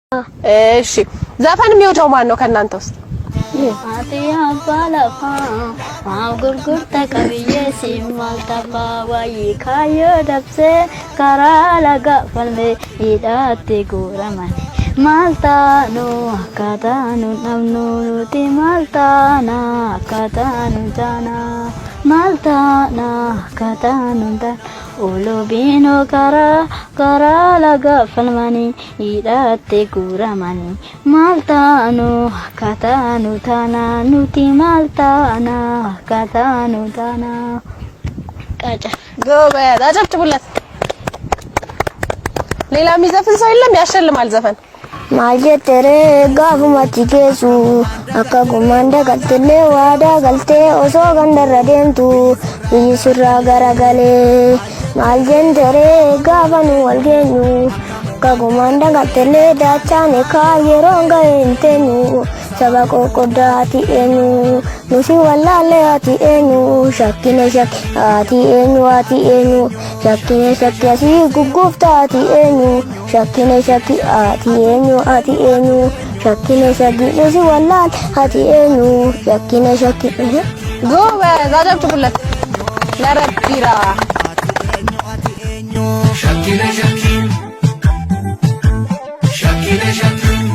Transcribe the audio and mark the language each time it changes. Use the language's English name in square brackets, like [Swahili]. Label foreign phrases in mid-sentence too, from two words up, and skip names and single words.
[Amharic] እሺ፣ ዘፈን የሚወደው ማን ነው ከእናንተ ውስጥ? [Oromo] Ati abbaa lafaa, maaf gurgurta qabiyyee si maal tabbaa? Wayyii kaayyoo dabsee karaa laga falmee hidhaatti guuramani. Maal taanu akka taanu dhabnu nuti, maal taana akka taanu taana? Maal taana akka taanu taana? Ulubiinoo karaa, karaa laga falmanii hidhaatti guuramanii. Maal taanu akka taanu taana? Nuti maal taana akka taanu taana? Qaca. [Amharic] ጎበዝ፣ አጨብጭቡለት። ሌላ የሚዘፍን ሰው የለም? ያሸልማል ዘፈን። [Oromo] Maal jette ree gaafuma achi geessu? Akka gumaan dagaltellee waadaa galtee osoo gandarra deemtu biyyi surraa garagalee. Maal jente ree gaafa nu wal geenyu? Akka gumaan dagaltellee daachaan ekaa yeroon ga'e hin teenyu. Saba qoqqoddaa ati eenyu? Nusi wallaalle ati eenyu? Shakkine shakki ati eenyu? Ati eenyu? Shakkine shakki asii gugguufta ati eenyu? Shakkine shakki ati eenyu? Ati eenyu? Shakkine shakki nusi wallaal ati eenyu? Shakkine shakki. [Amharic] ጎበዝ፣ አጨብጭቡለት ለረቢራ። [Oromo] Shakkine shakki. Shakkine shakki.